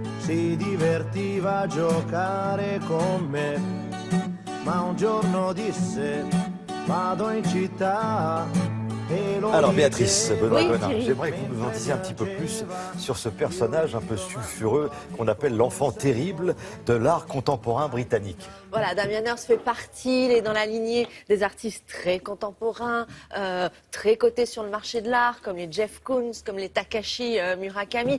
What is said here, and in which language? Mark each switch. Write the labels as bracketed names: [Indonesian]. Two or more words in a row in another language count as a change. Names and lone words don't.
[Italian] si divertiva a giocare con me, ma un giorno disse vado in città. [French] Alors Béatrice Benoît Gonin, Thierry. j'aimerais que vous nous en disiez un petit peu plus sur ce personnage un peu sulfureux qu'on appelle l'enfant terrible de l'art contemporain britannique. Voilà, Damien Hirst fait partie, il est dans la lignée des artistes très contemporains, très cotés sur le marché de l'art, comme les Jeff Koons, comme les Takashi Murakami.